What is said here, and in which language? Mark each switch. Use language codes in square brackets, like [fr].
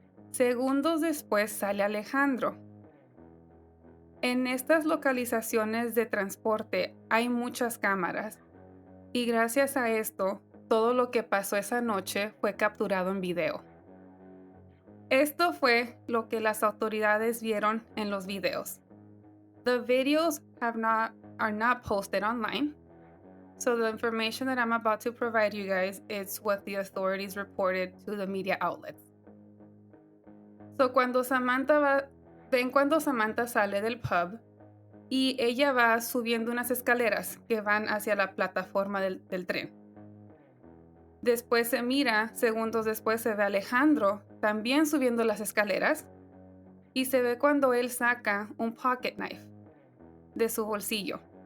[es] Segundos después sale Alejandro. En estas localizaciones de transporte hay muchas cámaras y gracias a esto, todo lo que pasó esa noche fue capturado en video. Esto fue lo que las autoridades vieron en los videos. [en] The videos are not posted online. So the information that I'm about to provide you guys is what the authorities reported to the media outlets. [es] So cuando Samantha sale del pub y ella va subiendo unas escaleras que van hacia la plataforma del tren. Después se mira, segundos después se ve a Alejandro también subiendo las escaleras y se ve cuando él saca un [en] pocket knife [es] de su bolsillo.